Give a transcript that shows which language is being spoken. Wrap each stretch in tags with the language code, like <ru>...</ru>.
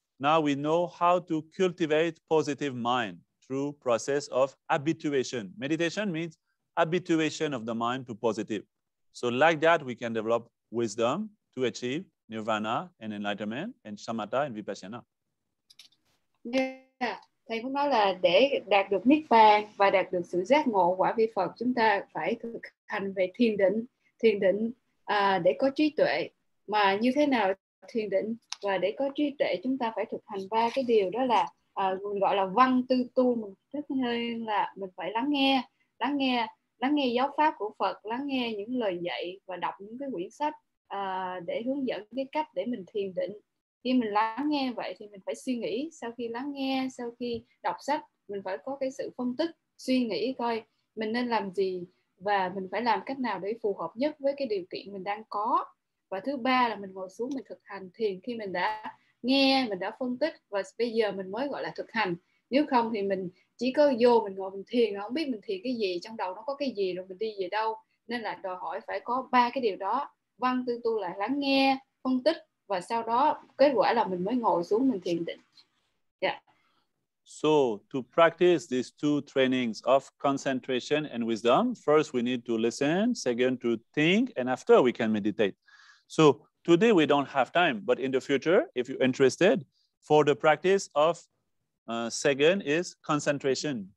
<en>Now we know how to cultivate positive mind through process of habituation. Meditation means habituation of the mind to positive. So like that, we can develop wisdom to achieve nirvana and enlightenment and shamatha and vipassana. Yeah.</en> <vi>Thầy cũng nói là để đạt được niết bàn và đạt được sự giác ngộ quả vị Phật, chúng ta phải thực hành về thiền định để có trí tuệ. Mà như thế nào thiền định và để có trí tuệ, chúng ta phải thực hành ba cái điều, đó là mình gọi là văn tư tu. Mình tức hơn là mình phải lắng nghe giáo pháp của Phật, lắng nghe những lời dạy và đọc những cái quyển sách để hướng dẫn cái cách để mình thiền định. Khi mình lắng nghe vậy thì mình phải suy nghĩ. Sau khi lắng nghe, sau khi đọc sách, mình phải có cái sự phân tích, suy nghĩ coi mình nên làm gì và mình phải làm cách nào để phù hợp nhất với cái điều kiện mình đang có. Và thứ ba là mình ngồi xuống mình thực hành thiền. Khi mình đã nghe, mình đã phân tích và bây giờ mình mới gọi là thực hành. Nếu không thì mình chỉ có vô mình ngồi mình thiền, không biết mình thiền cái gì, trong đầu nó có cái gì rồi mình đi về đâu. Nên là đòi hỏi phải có ba cái điều đó. Văn tư tu là lắng nghe, phân tích, và sau đó kết quả là mình mới ngồi xuống mình thiền định. Yeah.</vi> <en>So to practice these two trainings of concentration and wisdom, first we need to listen, second to think, and after we can meditate. So today we don't have time, but in the future, if you're interested, for the practice of second is concentration.</en>